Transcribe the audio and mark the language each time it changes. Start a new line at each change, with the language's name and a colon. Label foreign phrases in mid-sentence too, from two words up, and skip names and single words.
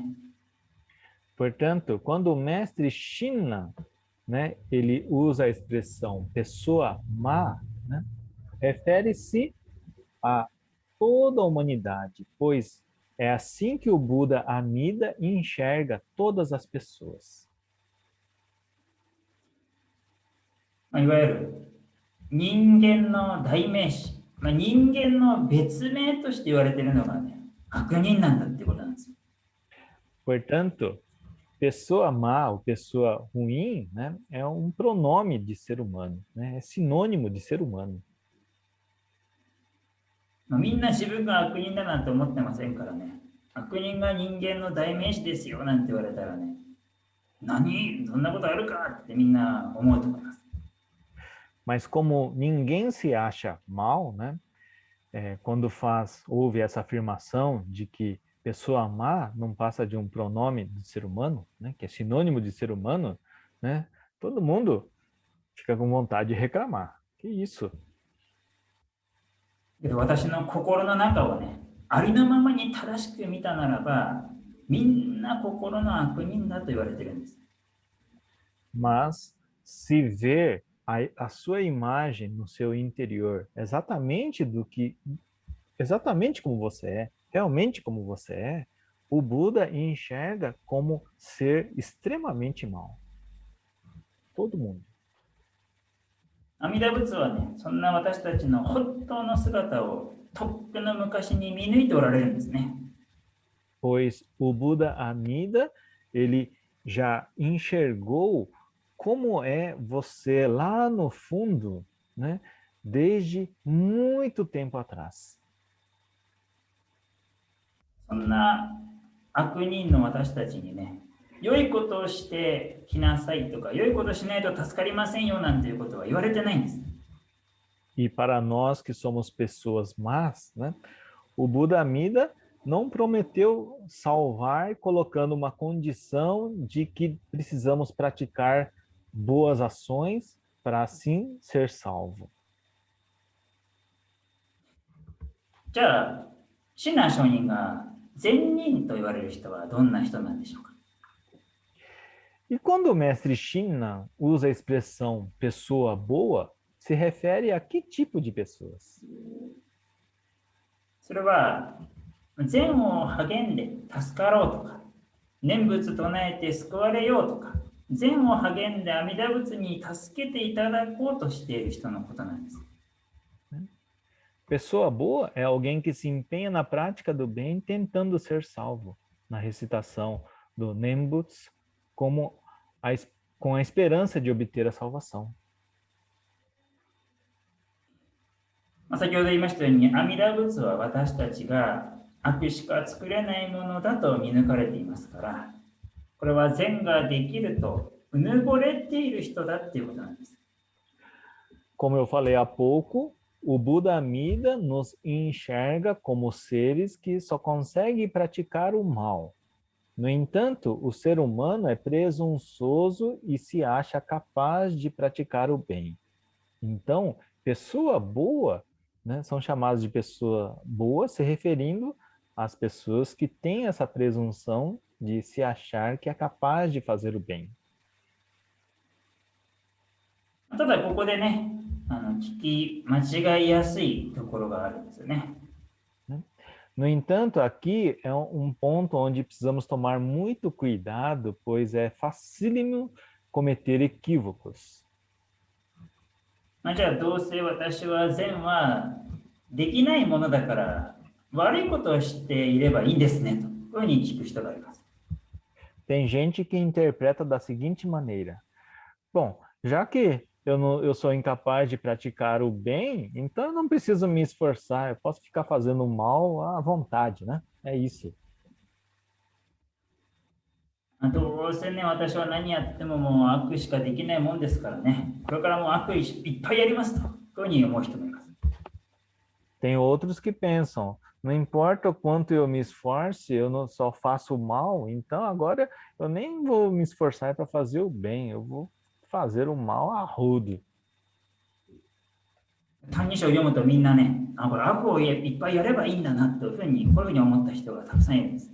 Portuguese: Portanto, quando o mestre Shinna, né, ele usa a expressão pessoa má, né, refere-se a toda a humanidade, pois é assim que o Buda Amida enxerga todas as pessoas.
Japanese: いわゆる人間の代名詞、人間の別名として言われているのがね、悪人なんだっていうことなんですよ。
Portuguese: Portanto, pessoa má ou pessoa ruim, né, é um pronome de ser humano, né, é sinônimo de ser humano.
Japanese: みんな自分が悪人だなんて思ってませんからね。悪人が人間の代名詞ですよなんて言われたらね、そんなことあるかってみんな思うと思います。
Portuguese: Mas como ninguém se acha mal, né? Quando houve essa afirmação de que pessoa má não passa de um pronome de ser humano, né? Que é sinônimo de ser humano, né? Todo mundo fica com vontade de reclamar. Que isso?
Japanese: 私の心の中をね、ありのままに正しく見たならば、みんな心の悪人だと言われているんです。
Portuguese: Mas se ver a sua imagem no seu interior exatamente como você é, realmente como você é, o Buda enxerga como ser extremamente mau. Todo mundo.
Japanese: 阿弥陀仏はね、そんな私たちの本当の姿をとっくの昔に見抜いておられるんですね。
Portuguese: Pois o Buda Amida, ele já enxergou como é você lá no fundo, né, desde muito tempo atrás.
Japanese: そんな悪人の私たちにね、良いことをしてきなさいとか、良いことしないと助かりませんよなんていうことは言われてないんです。
Portuguese: E para nós que somos pessoas más, né, o Buda Amida não prometeu salvar colocando uma condição de que precisamos praticar boas ações para assim ser salvo.
Japanese: じゃあ、親鸞上人が善人と言われる人はどんな人なんでしょうか。
Portuguese: E quando o mestre Shinna usa a expressão pessoa boa, se refere a que tipo de pessoas?
Japanese: それは善を励んで助かろうとか、念仏唱えて救われようとか、善を励んで阿弥陀仏に助けていただこうとしている人のことなんです。
Portuguese: Pessoa boa é alguém que se empenha na prática do bem tentando ser salvo, na recitação do Nembutsu, com a esperança de obter a salvação.
Japanese: 先ほど言いましたように、阿弥陀仏は私たちが悪しか作れないものだと見抜かれていますから、これは善ができるとうぬぼれている人だっていうことなんです。
Portuguese: Como eu falei há pouco, o Buda Amida nos enxerga como seres que só conseguem praticar o mal. No entanto, o ser humano é presunçoso e se acha capaz de praticar o bem. Então, pessoa boa, né, são chamadas de pessoa boa, se referindo às pessoas que têm essa presunção de se achar que é capaz de fazer o bem.
Japanese: ただここでね、聞き間違いやすいところがあるんですよね。
Portuguese: No entanto, aqui é um ponto onde precisamos tomar muito cuidado, pois é facílimo cometer equívocos.
Japanese: じゃあどうせ私は善はできないものだから悪いことをしていればいいんですねと、こういうふうに聞く人がいます。
Portuguese: Tem gente que interpreta da seguinte maneira: bom, já que eu sou incapaz de praticar o bem, então eu não preciso me esforçar, eu posso ficar fazendo o mal à vontade, né? É isso.
Japanese: どうせね、私は何やってももう悪しかできないもんですからね。これからもう悪いっぱいやりますと、こういうふうに思う人もいます。
Portuguese: Tem outros que pensam, não importa o quanto eu me esforce, eu não só faço o mal, então agora eu nem vou me esforçar para fazer o bem, eu vou fazer o mal a rodo.
Japanese: 歎異抄を読むとみんなね、これ悪をいっぱいやればいいんだなというふうに、こういうふうに思った人がたくさんいるんです。